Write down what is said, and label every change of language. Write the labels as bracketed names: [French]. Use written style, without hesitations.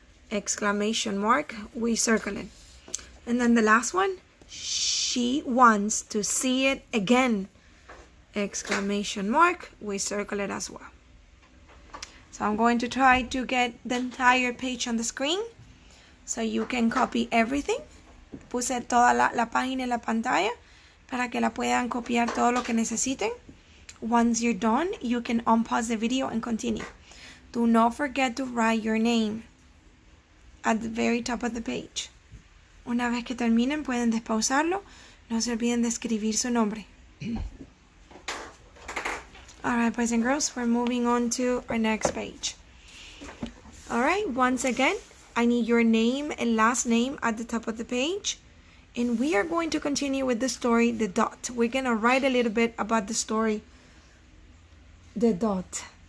[English] Exclamation mark, we circle it. And then the last one, she wants to see it again. Exclamation mark, we circle it as well. So I'm going to try to get the entire page on the screen so you can copy everything. [Spanish] Puse toda la página en la pantalla para que la puedan copiar todo lo que necesiten. [English] Once you're done, you can unpause the video and continue. Do not forget to write your name at the very top of the page. [Spanish] Una vez que terminen, pueden despausarlo. No se olviden de escribir su nombre. [English] Alright, boys and girls, we're moving on to our next page. Alright, once again, I need your name and last name at the top of the page. And we are going to continue with the story, The Dot. We're going to write a little bit about the story, The Dot.